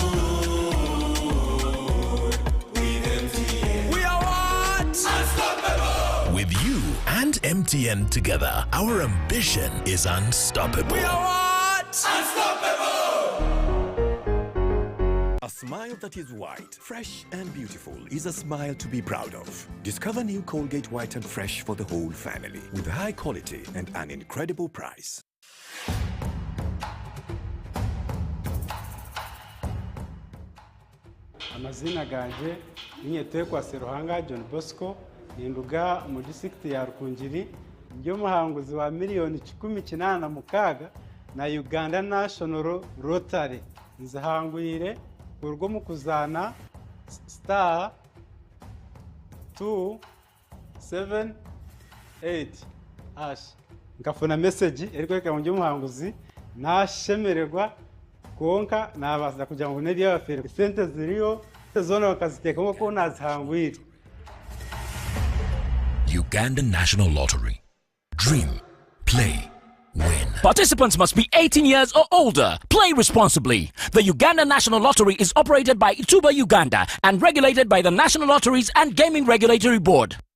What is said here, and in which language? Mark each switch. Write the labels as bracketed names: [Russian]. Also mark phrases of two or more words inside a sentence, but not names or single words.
[English] With you and MTN together, our ambition is unstoppable. We are what? Unstoppable! A smile that is white, fresh and beautiful is a smile to be proud of. Discover new Colgate White and Fresh for the whole family with high quality and an incredible price. [Nyankole] Amazina ganje Nyetwa Seruhanga John Bosco Ninduga mu district ya Rukungiri byo muhanguzi wa $186 na Uganda National Rotary nzahangwire urwo mu kuzana star 278 hash ngafuna message eriko mu muhanguzi nashemererwa konka nabaza kugira ngo neri y'abafere sente ziriyo zone bakaziteka ngo nazihangwire. [English] Uganda National Lottery. Dream, play, win. Participants must be 18 years or older. Play responsibly. The Uganda National Lottery is operated by Ituba Uganda and regulated by the National Lotteries and Gaming Regulatory Board.